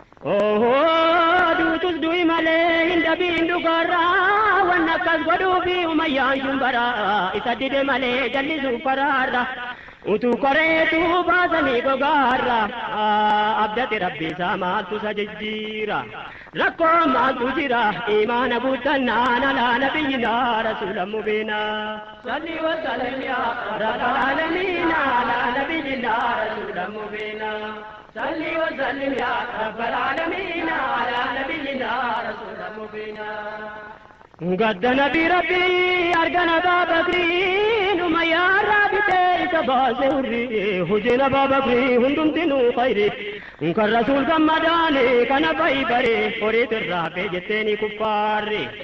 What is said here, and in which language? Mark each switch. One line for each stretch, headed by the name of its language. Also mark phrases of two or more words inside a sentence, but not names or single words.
Oromo: Ohoo, duutus du'i malee hin dabiin dhugarraa, waan akkas godhuufi Umayyaan Shumbaraa, isa dide malee jallisuuf karaarra. Utuu koreetuu baasanii gogaarra, abdate Rabbi isaa maaltu isa jijjiira? Rakkoo maaltu jira? Imaana guuttannaan
Arabic: على نبينا رسول مبينا. صل وسلم يا رب العالمين على نبينا رسول مبينا. صل وسلم يا رب العالمين على نبينا رسول مبينا.
Oromo: Gadda nabii Rabbii argana Abaa Bakrii, numa yaa Rabbi ta'e isa baase hurrii, hojiin Abaa Bakrii hundumti nu khayri. Kan Rasuul gammadaane kana bayi bare, horii tirraa fee jettee ni kuffaarri.